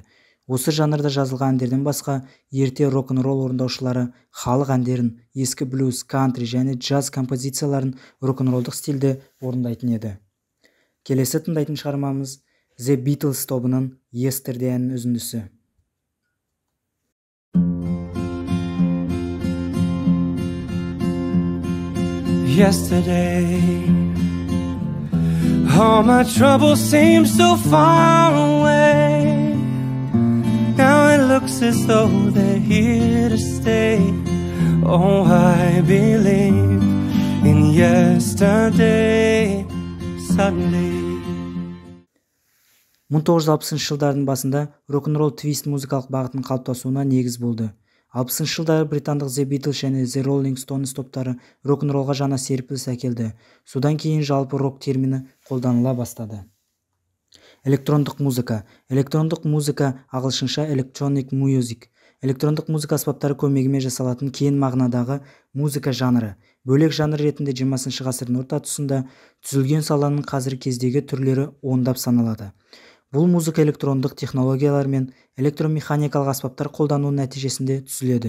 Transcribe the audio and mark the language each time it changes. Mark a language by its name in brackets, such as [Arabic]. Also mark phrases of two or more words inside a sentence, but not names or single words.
[Kazakh] Осы жанрда жазылған әндерден басқа ерте рок-н-ролл орындаушылары халық әндерін, ескі блюз, кантри және джаз композицияларын рок-н-роллдық стильде орындайтын еді. Келесі тыңдайтын шығармамыз The Beatles тобының Yesterday әнінің үзіндісі. [English] Yesterday, all my troubles seem so far away. Now it looks as though they're here to stay. Oh, I believe in yesterday, Sunday. [Kazakh] 1960 жылдардың басында рок-н-ролл твист музыкалық бағытының қалыптасуына негіз болды. 60 жылдары британдық The Beatles және The Rolling Stones топтары рок-н-роллға жаңа серпіліс әкелді. Содан кейін жалпы рок термині қолданыла бастады. Электрондық музыка. Электрондық музыка ағылшынша [English] electronic music. [Kazakh] Электрондық музыка аспаптары көмегімен жасалатын кең мағынадағы музыка жанры. Бөлек жанр ретінде 20 ғасырдың орта тұсында түзілген саланың қазіргі кездегі түрлері ондап саналады. Бұл музыка электрондық технологиялар мен электромеханикалық аспаптар қолдану нәтижесінде түзіледі.